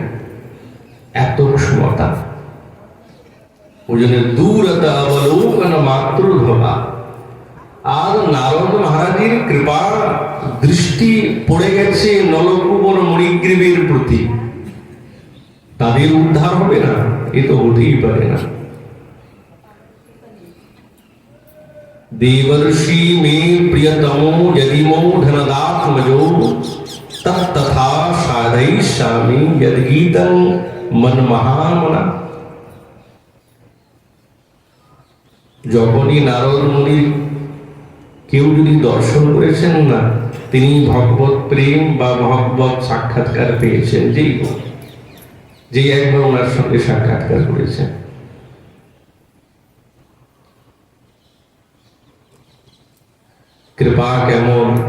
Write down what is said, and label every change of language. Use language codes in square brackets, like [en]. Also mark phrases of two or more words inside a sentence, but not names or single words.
[bn] এত ক্ষমতা। ওই জন্য দূরত অবলোকন মাত্র ভাবা। আর নারদ মহারাজের কৃপা দৃষ্টি পড়ে গেছে নলকুবর মণিগ্রীবের প্রতি, তাদের উদ্ধার হবে না? এ তো হতেই পারে না। [sa] देवर्षि में प्रियतमो यदि मो धनदात्मजो तथा साधयिष्यामि यद्गीतं मनमहामना। [bn] যখনই নারদ মুনি কেউ যদি দর্শন করেছেন না, তিনি ভগবত প্রেম বা ভগবত সাক্ষাৎকার পেয়েছেন। যে একবার ওনার সঙ্গে সাক্ষাৎকার করেছেন, কৃপা কেমন!